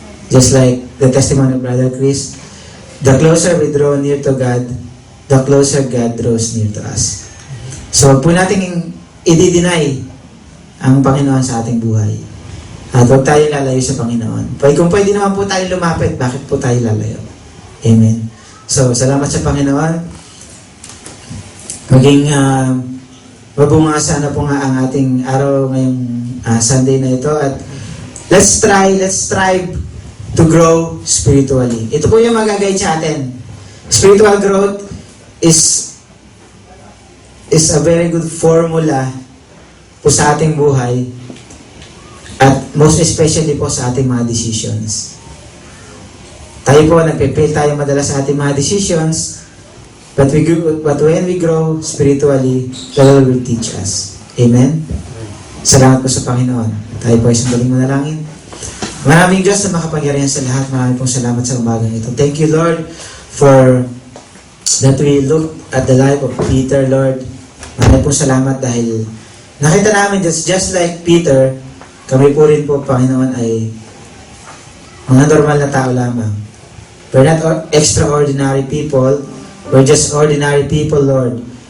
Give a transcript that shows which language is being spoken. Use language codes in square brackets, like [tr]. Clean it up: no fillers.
[en] Just like the testimony of Brother Chris, the closer we draw near to God, the closer God draws near to us. [tl] So, huwag po natin i-deny ang Panginoon sa ating buhay. At huwag tayo lalayo sa Panginoon. Kung pwede naman po tayo lumapit, bakit po tayo lalayo? Amen. So, salamat sa Panginoon. Maging mabunga sana po nga ang ating araw ngayong Sunday na ito. [en] At let's strive to grow spiritually. [tl] Ito po yung magagay sa atin. [en] Spiritual growth is a very good formula [tl] po sa ating buhay [en] at most especially [tl] po sa ating mga [en] decisions. [tl] Tayo po, nagpe-fail tayo madalas sa ating mga decisions, [en] but when we grow spiritually, the Lord will teach us. Amen? [tl] Salamat po sa Panginoon. Tayo po ay sandaling manalangin. Maraming Diyos na makapangyarihan sa lahat. Maraming pong salamat sa umagang ito. [en] Thank you, Lord, for that we look at the life of Peter, Lord. [tl] Maraming pong salamat dahil nakita namin [en] just like Peter, [tl] kami po rin po, Panginoon, ay mga normal na tao lamang. [en] We're not extraordinary people. We're just ordinary people, Lord.